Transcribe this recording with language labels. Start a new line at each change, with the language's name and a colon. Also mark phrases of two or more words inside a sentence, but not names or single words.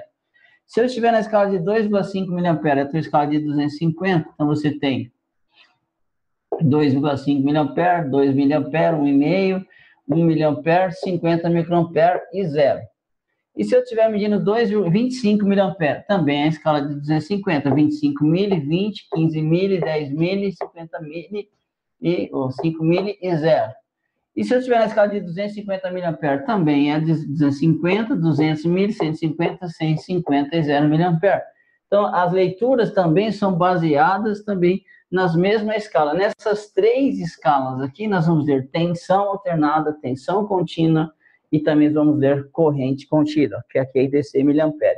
Portuguese: Se eu estiver na escala de 2,5 miliampere, a tua escala de 250, então você tem 2,5 miliampere, 2 miliampere, 1,5, 1 miliampere, 50 microampere e 0. E se eu estiver medindo 25 miliampere, também é a escala de 250, 25 mili, 20, 15 mili, 10 mili, 50 mili, ou 5 mili e 0. E se eu estiver na escala de 250 miliampere, também é de 250, 200 mili, 150, 150 e 0 miliampere. Então, as leituras também são baseadas também nas mesmas escalas. Nessas três escalas aqui, nós vamos ver tensão alternada, tensão contínua, e também vamos ver corrente contínua, que aqui é DC miliamperes.